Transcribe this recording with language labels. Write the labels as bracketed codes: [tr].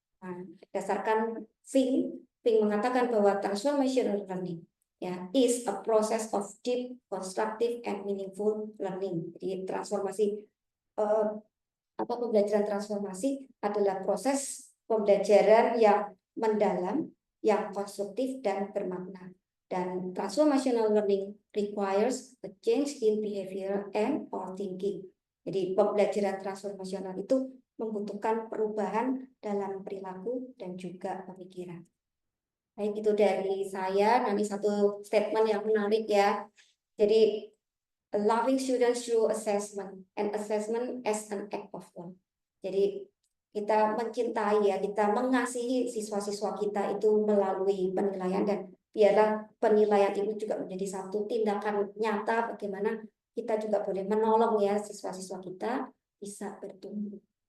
[id] Nah, berdasarkan Fink mengatakan bahwa [en] transformational learning ya is a process of deep, constructive, and meaningful learning. [id] Jadi transformasi pembelajaran transformasi adalah proses pembelajaran yang mendalam, yang konstruktif dan bermakna. Dan [en] transformational learning requires a change in behavior and or thinking. [id] Jadi pembelajaran transformasional itu membutuhkan perubahan dalam perilaku dan juga pemikiran. Baik, itu dari saya. Nanti satu statement yang menarik ya. Jadi, [en] loving students through assessment and assessment as an act of love. [id] Jadi kita mencintai ya, kita mengasihi siswa-siswa kita itu melalui penilaian, dan biarlah penilaian itu juga menjadi satu tindakan nyata bagaimana kita juga boleh menolong ya siswa-siswa kita bisa bertumbuh.